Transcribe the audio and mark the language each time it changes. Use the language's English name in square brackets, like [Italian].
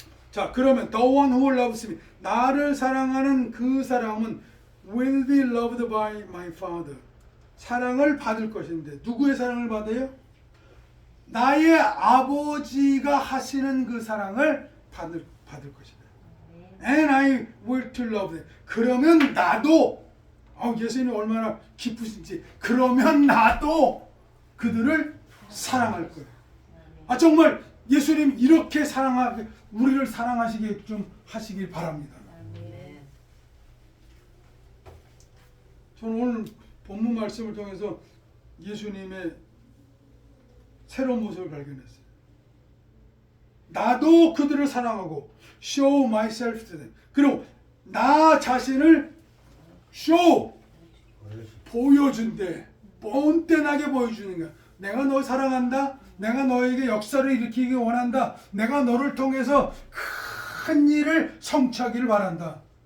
[Korean] 자, 그러면 [English] the one who loves me, [Korean] 나를 사랑하는 그 사람은 [English] will be loved by my father. [Korean] 사랑을 받을 것인데 누구의 사랑을 받아요? 나의 아버지가 하시는 그 사랑을 받을 것이다. [English] And I will to love them. [Korean] 그러면 나도 예수님이 얼마나 기쁘신지 그러면 나도 그들을 사랑할 거예요. 정말 예수님 이렇게 우리를 사랑하시게 좀 하시길 바랍니다. 저는 오늘 본문 말씀을 통해서 예수님의 새로운 모습을 발견했어요. 나도 그들을 사랑하고 [English] show myself to them. [Korean] 그리고 나 자신을 show 보여준대. 뻔뻔하게 보여주는 거야. 내가 너 사랑한다. 내가 너에게 역사를 일으키기 원한다. 내가 너를 통해서 큰 일을 성취하기를 바란다.